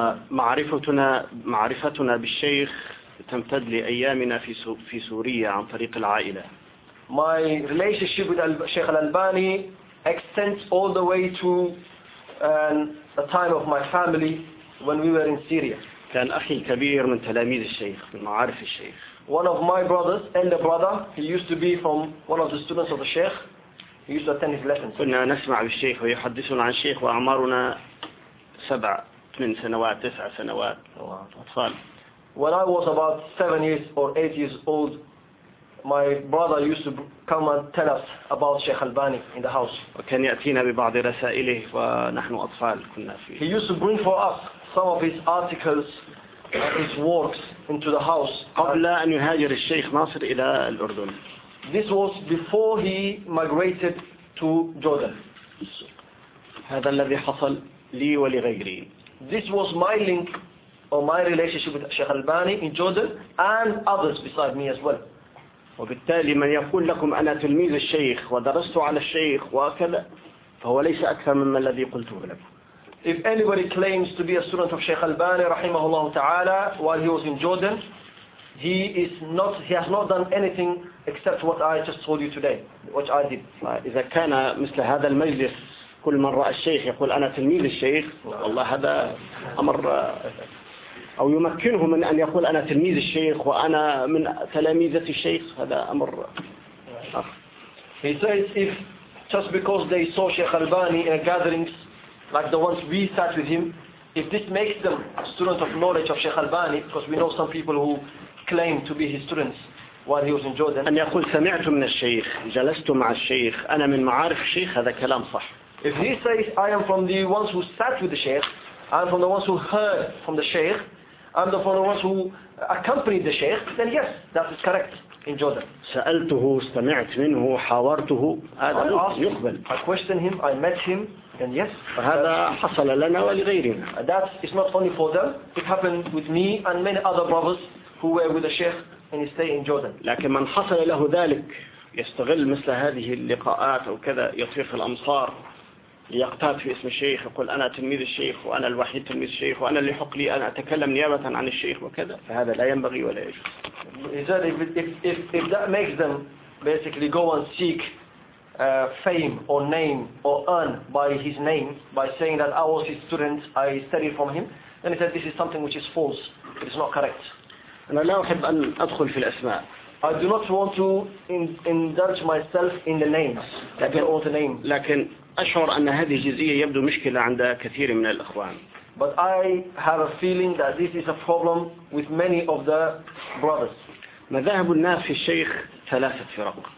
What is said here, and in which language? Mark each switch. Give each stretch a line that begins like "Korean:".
Arabic: معرفتنا بالشيخ تمتد لأيامنا في سوريا عن طريق العائلة.
English: My relationship with Sheikh Albani extends all the way to the time of my family when we were in Syria.
Arabic: كان أخي الكبير من تلاميذ الشيخ من معارف الشيخ.
English: One of my brothers, elder brother, he used to be from one of the students of the Sheikh. He used to attend his lessons.
Arabic: كنا نسمع بالشيخ ويحدثنا عن الشيخ وأعمارنا 7-9 سنوات أطفال.
English: When I was about 7 years or 8 years old, my brother used to come and tell us about Sheikh Albani in the house.
Arabic: وكان يأتينا ببعض رسائله ونحن أطفال كنا فيه.
English: He used to bring for us some of his articles, his works into the house.
Arabic: قبل أن يهاجر الشيخ ناصر إلى الأردن.
English: This was before he migrated to Jordan.
Arabic: هذا الذي حصل لي ولغيري.
English: This was my link or my relationship with Sheikh Albani in Jordan and others beside me as well.
Arabic: وبالتالي من يقول لكم أنا تلميذ الشيخ ودرست على الشيخ وكذا فهو ليس أكثر مما الذي قلته لكم.
English: If anybody claims to be a student of Sheikh Albani
Arabic: رحمه الله تعالى
English: while he was in Jordan, he has not done anything except what I just told you today, which I did.
Arabic: إذا كان مثل هذا المجلس كل من رأى الشيخ يقول أنا تلميذ الشيخ والله هذا أمر أو يمكنه من أن يقول أنا تلميذ الشيخ وأنا من تلاميذة الشيخ هذا أمر آخر.
English: He says if just because they saw Sheikh Albani in a gatherings like the ones we sat with him, if this makes them a student of knowledge of Sheikh Albani, because we know some people who claimed to be his students while he was in Jordan.
Arabic: أن يقول سمعت من الشيخ جلست مع الشيخ أنا من معارف الشيخ هذا كلام صح.
English: If he says I am from the ones who sat with the sheikh, I'm from the ones who heard from the sheikh, I'm from the ones who accompanied the sheikh, then yes, that is correct in Jordan.
Arabic: سألته استمعت منه حاورته هذا يقبل.
English: I questioned him, I met him, then yes.
Arabic: فهذا حصل لنا ولغيرنا.
English: That is not only for them. It happened with me and many other brothers who were with the sheikh in his stay in Jordan.
Arabic: لكن من حصل له ذلك يستغل مثل هذه اللقاءات أو كذا يطفيخ الأمصار. يقتات في اسم الشيخ يقول أنا تلميذ الشيخ وأنا الوحيد تلميذ الشيخ وأنا اللي حق لي أنا أتكلم نيابة عن الشيخ وكذا فهذا لا ينبغي ولا يجوز.
English: If that makes them basically go and seek fame or name or earn by his name by saying that I was his student, I studied from him, then he said this is something which is false, it is not correct.
Arabic: أنا لا أحب أن أدخل في الأسماء.
English: I do not want to indulge myself in the names.
Arabic: لكن
English: all the names.
Arabic: لكن أشعر أن هذه الجزئية يبدو مشكلة عند كثير من الأخوان.
English: But I have a feeling that this is a problem with many of the brothers.
Arabic: مذاهب الناس في الشيخ ثلاثة فرق.